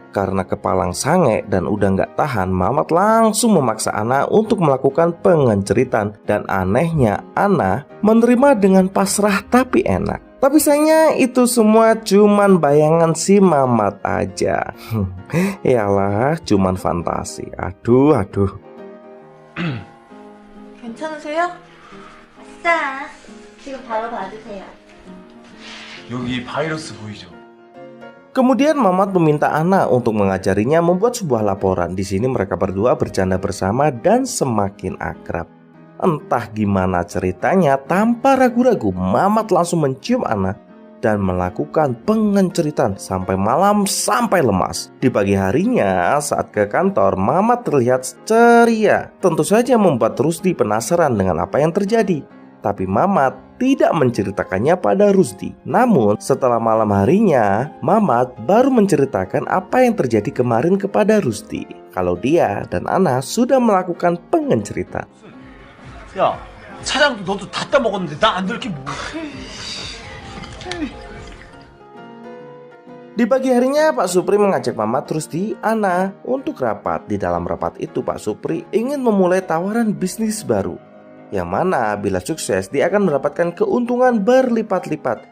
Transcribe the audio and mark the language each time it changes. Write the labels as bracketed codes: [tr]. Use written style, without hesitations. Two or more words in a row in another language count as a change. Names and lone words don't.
[id] Karena kepalang sange dan udah gak tahan, Mamat langsung memaksa Ana untuk melakukan pengenceritan. Dan anehnya Ana menerima dengan pasrah tapi enak. Tapi sayangnya itu semua cuman bayangan si Mamat aja. Yalah, cuman fantasi. Aduh. [ko] 괜찮으세요? 아싸, 지금 바로 봐주세요. 여기 바이러스 보이죠? [id] Kemudian Mamat meminta Ana untuk mengajarinya membuat sebuah laporan. Di sini mereka berdua bercanda bersama dan semakin akrab. Entah gimana ceritanya, tanpa ragu-ragu Mamat langsung mencium Ana dan melakukan pengenceritan sampai malam sampai lemas. Di pagi harinya saat ke kantor, Mamat terlihat ceria. Tentu saja membuat Rusdi penasaran dengan apa yang terjadi. Tapi Mamat tidak menceritakannya pada Rusdi. Namun setelah malam harinya, Mamat baru menceritakan apa yang terjadi kemarin kepada Rusdi. Kalau dia dan Ana sudah melakukan pengenceritan. [ko] 야, 차장도 너도 다 따먹었는데 나 안 들을 게 뭐? [id] Di pagi harinya Pak Supri mengajak Mamat Rusdi, Ana untuk rapat. Di dalam rapat itu Pak Supri ingin memulai tawaran bisnis baru, yang mana bila sukses dia akan mendapatkan keuntungan berlipat-lipat.